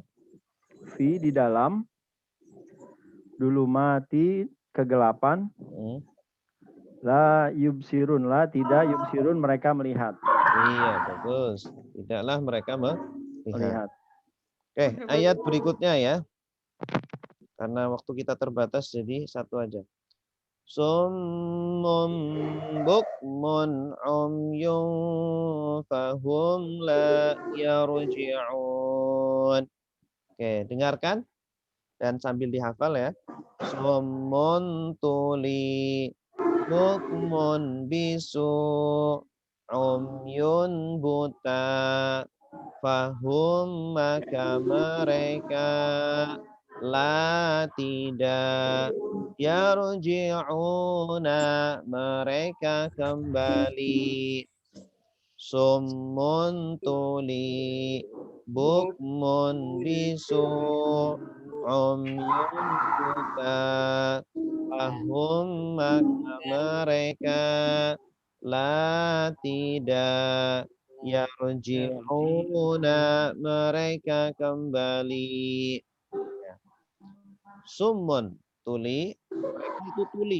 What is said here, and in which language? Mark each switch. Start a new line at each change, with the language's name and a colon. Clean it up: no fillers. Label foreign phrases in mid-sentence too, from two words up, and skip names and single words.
Indonesian: Di dalam dulu mati kegelapan.
Arabic: لا يبصرون,
Indonesian: tidak yubsirun, mereka melihat. Iya, bagus. Tidaklah mereka melihat. Oke, ayat berikutnya ya. Karena waktu kita terbatas jadi satu aja.
Arabic: صم بكم عمي فهم لا يرجعون.
Indonesian: Oke, dengarkan dan sambil dihafal ya. Summun tuli bukmun bisu umyun buta fahum, maka mereka la tidak yarji'una, mereka kembali. Summun tuli bukmun bisu umyun buta fahum, maka mereka la tidak yarji'una, mereka kembali. Summun tuli, mereka itu tuli.